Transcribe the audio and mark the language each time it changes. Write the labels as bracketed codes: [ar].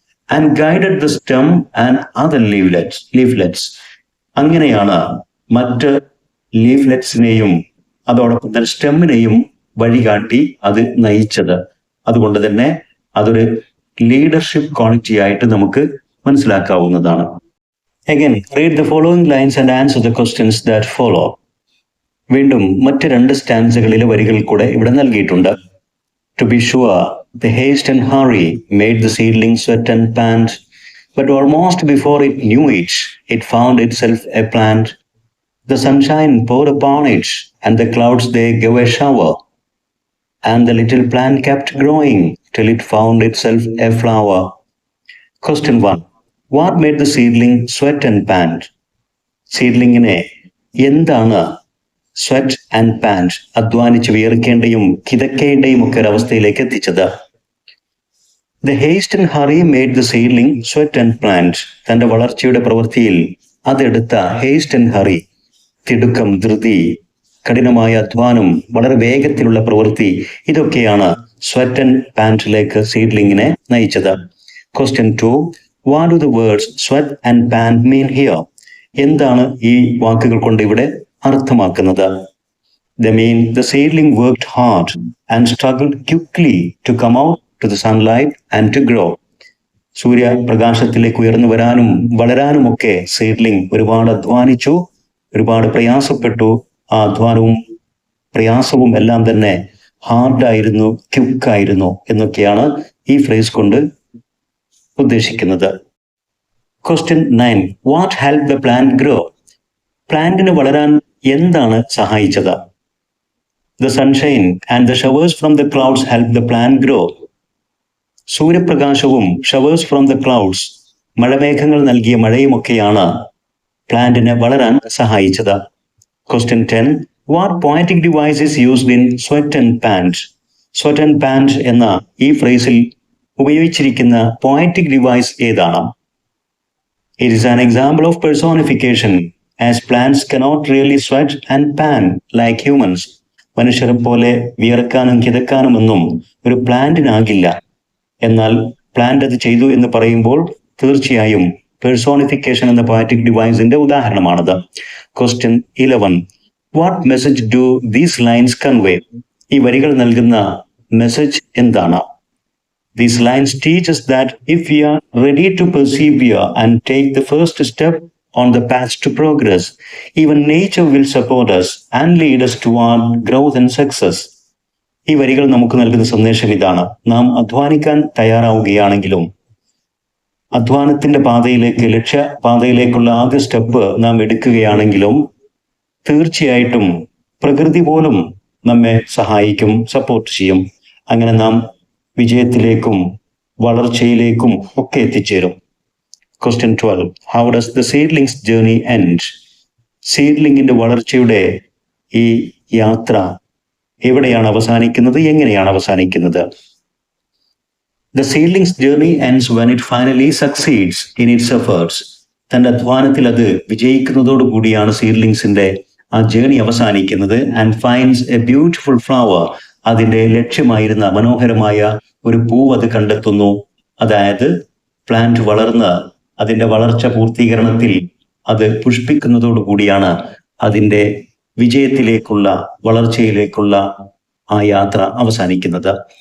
[en] And guided the stem and other leaflets. [ml] അങ്ങനെയാണ് മറ്റ് ലീഫ്ലെറ്റ്സിനെയും അതോടൊപ്പം തന്നെ സ്റ്റെമ്മിനെയും വഴികാട്ടി അത് നയിച്ചത്. അതുകൊണ്ട് തന്നെ അതൊരു ലീഡർഷിപ്പ് ക്വാളിറ്റി ആയിട്ട് നമുക്ക് മനസ്സിലാക്കാവുന്നതാണ്. [en] Again, read the following lines and answer the questions that follow. [ml] വീണ്ടും മറ്റ് രണ്ട് സ്റ്റാൻസകളിലെ വരികൾ കൂടെ ഇവിടെ നൽകിയിട്ടുണ്ട്. [en] To be sure, the haste and hurry made the seedling sweat and pant, but almost before it knew it, it found itself a plant. The sunshine poured upon it, and the clouds they gave a shower, and the little plant kept growing till it found itself a flower. Question 1. What made the seedling sweat and pant? [ml] സീഡ്ലിങ്ങിനെ എന്താണ് sweat and pant, അധ്വാനിച്ച് വിയർക്കേണ്ടയും കിതക്കേണ്ടയും ഒക്കെ ഒരവസ്ഥയിലേക്ക് എത്തിച്ചത്? [en] The haste and hurry made the seedling sweat and plant. [ml] തന്റെ വളർച്ചയുടെ പ്രവൃത്തിയിൽ അതെടുത്ത heist and hurry, തിടുക്കം, ധൃതി, കഠിനമായ അധ്വാനം, വളരെ വേഗത്തിലുള്ള പ്രവൃത്തി, ഇതൊക്കെയാണ് സ്വെറ്റ് ആൻഡ് പാൻറ്റിലേക്ക് സീഡ്ലിങ്ങിനെ നയിച്ചത്. [en] Question 2. What do the words sweat and pant mean here? [ml] എന്താണ് ഈ വാക്കുകൾ കൊണ്ട് ഇവിടെ അർത്ഥമാക്കുന്നത്? [en] They mean the seedling worked hard and struggled quickly to come out to the sunlight and to grow. [ml] സൂര്യപ്രകാശത്തിലേക്ക് ഉയർന്നു വരാനും വളരാനും ഒക്കെ സീഡ്ലിംഗ് ഒരുപാട് അധ്വാനിച്ചു, ഒരുപാട് പ്രയാസപ്പെട്ടു. ആ അധ്വാനവും പ്രയാസവും എല്ലാം തന്നെ ഹാർഡായിരുന്നു, ക്വിക്കായിരുന്നു എന്നൊക്കെയാണ് ഈ ഫ്രേസ് കൊണ്ട് ഉദ്ദേശിക്കുന്നത്. [en] Question 9. What helped the plant grow? [ml] പ്ലാന്റിന് വളരാൻ എന്താണ് സഹായിച്ചത്? [en] The sunshine and the showers from the clouds helped the plant grow. [ml] സൂര്യപ്രകാശവും [en] showers from the clouds, [ml] മഴമേഘങ്ങൾ നൽകിയ മഴയുമൊക്കെയാണ് പ്ലാന്റിന് വളരാൻ സഹായിച്ചത്. [en] Question 10. What poetic device is used in sweat and pant? Sweat and pant [ml] എന്ന ഈ ഫ്രേസിൽ ഉപയോഗിച്ചിരിക്കുന്ന പോയറ്റിക് ഡിവൈസ് ഏതാണ്? [en] It is an example of personification, as plants cannot really sweat and pant like humans. [ml] മനുഷ്യരെ പോലെ വിയർക്കാനും കിതക്കാനുമൊന്നും ഒരു പ്ലാന്റിനാകില്ല. എന്നാൽ പ്ലാന്റ് അത് ചെയ്തു എന്ന് പറയുമ്പോൾ തീർച്ചയായും പേഴ്സോണിഫിക്കേഷൻ എന്ന പോയറ്റിക് ഡിവൈസിന്റെ ഉദാഹരണമാണത്. [en] Question 11. What message do these lines convey? [ml] ഈ വരികൾ നൽകുന്ന മെസ്സേജ് എന്താണ്? [en] These lines teach us that if we are ready to persevere and take the first step on the path to progress, even nature will support us and lead us toward growth and success. [ml] ഈ വരികൾ നമുക്ക് നൽകുന്ന സന്ദേശം ഇതാണ്: നാം അധ്വാനിക്കാൻ തയ്യാറാവുകയാണെങ്കിലും അധ്വാനത്തിന്റെ പാതയിലേക്ക്, ലക്ഷ്യപാതയിലേക്കുള്ള ആദ്യ step നാം എടുക്കുകയാണെങ്കിലും തീർച്ചയായിട്ടും പ്രകൃതി പോലും നമ്മെ സഹായിക്കും, സപ്പോർട്ട് ചെയ്യും. അങ്ങനെ നാം വിജയത്തിലേക്കും വളർച്ചയിലേക്കും ഒക്കെ എത്തിച്ചേരും. [en] Question 12. How does the seedling's journey end? [ml] സീഡ്ലിങ്ങിന്റെ വളർച്ചയുടെ ഈ യാത്ര എവിടെയാണ് അവസാനിക്കുന്നത്, എങ്ങനെയാണ് അവസാനിക്കുന്നത്? [en] The seedling's journey ends when it finally succeeds in its efforts. [ml] തന്റെ അധ്വാനത്തിൽ അത് വിജയിക്കുന്നതോടുകൂടിയാണ് സീഡ്ലിങ്സിന്റെ ആ ജേണി അവസാനിക്കുന്നത്. [en] And finds a beautiful flower. [ml] അതിന്റെ ലക്ഷ്യമായിരുന്ന മനോഹരമായ ഒരു പൂവ് അത് കണ്ടെത്തുന്നു. അതായത് പ്ലാന്റ് വളർന്ന് അതിന്റെ വളർച്ച പൂർത്തീകരണത്തിൽ അത് പുഷ്പിക്കുന്നതോടുകൂടിയാണ് അതിന്റെ വിജയത്തിലേക്കുള്ള, വളർച്ചയിലേക്കുള്ള ആ യാത്ര അവസാനിക്കുന്നത്.